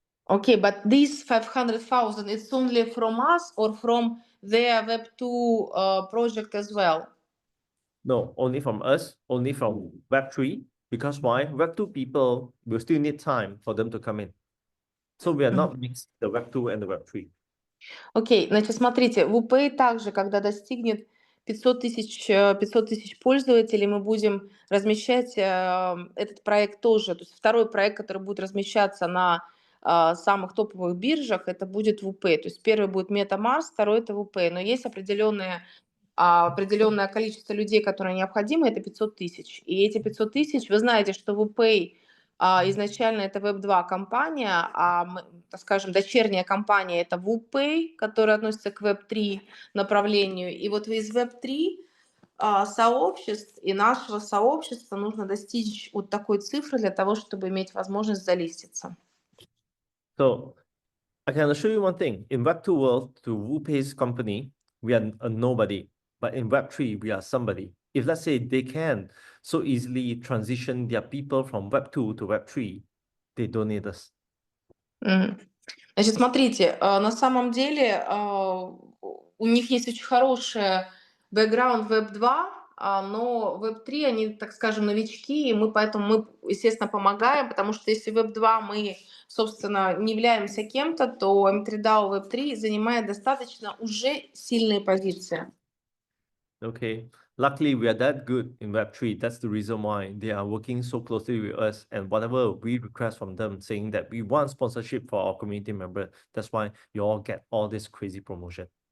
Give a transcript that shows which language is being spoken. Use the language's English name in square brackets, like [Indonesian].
[English] Okay, but these 500,000 is only from us or from their Web2 project as well? No, only from us, only from Web3. Because why? Web2 people will still need time for them to come in. So we are not mixing the Web2 and the Web3. [Russian] Окей, значит, смотрите, WooPay также, когда достигнет 500 тысяч пользователей, мы будем размещать этот проект тоже. То есть второй проект, который будет размещаться на самых топовых биржах, это будет WooPay. То есть первый будет MetaMars, второй это WooPay. Но есть определенное количество людей, которые необходимы, это 500 тысяч. И эти 500 тысяч, вы знаете, что WooPay изначально это Web2 компания, так скажем, дочерняя компания это WooPay, которая относится к Web3 направлению. И вот из Web3 сообществ и нашего сообщества нужно достичь вот такой цифры для того, чтобы иметь возможность залиститься. [English] So I can assure you one thing. In Web2 world, to WooPay's company, we are a nobody. But in Web3, we are somebody. If let's say they can so easily transition their people from Web2 to Web3, they don't need us. [Russian] Значит, смотрите, на самом деле у них есть очень хороший бэкграунд Web2, но Web3, они, так скажем, новички, и поэтому мы, естественно, помогаем, потому что если Web2 мы, собственно, не являемся кем-то, то M3DAO Web3 занимает достаточно уже сильные позиции. [English] Okay, luckily we are that good in Web3. That's the reason why they are working so closely with us, and whatever we request from them, saying that we want sponsorship for our community member, that's why you all get all this crazy promotion.